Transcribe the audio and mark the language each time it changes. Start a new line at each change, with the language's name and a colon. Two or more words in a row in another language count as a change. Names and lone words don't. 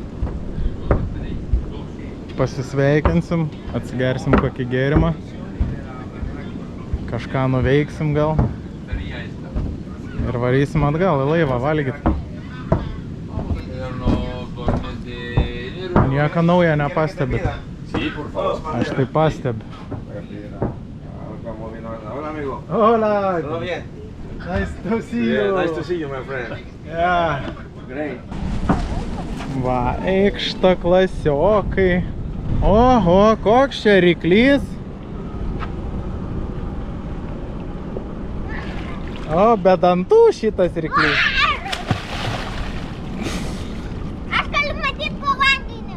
Lithuanian: Pasisveikinsim, atsigersim kokį gėrimą. Kažką nuveiksim gal. Ir varysim atgal į laivą valgyt. Nieko naujo nepastebit. Aš tai pastebiu.
Spanish: Hola! ¿Todo bien?
English: Nice to see you! Yeah, nice to see you, my friend. Yeah. Great.
Lithuanian: Va, eikšta klasiokai. Oho, koks čia ryklys. O, be dantų šitas ryklys. Aš galiu matyti po vandeniu.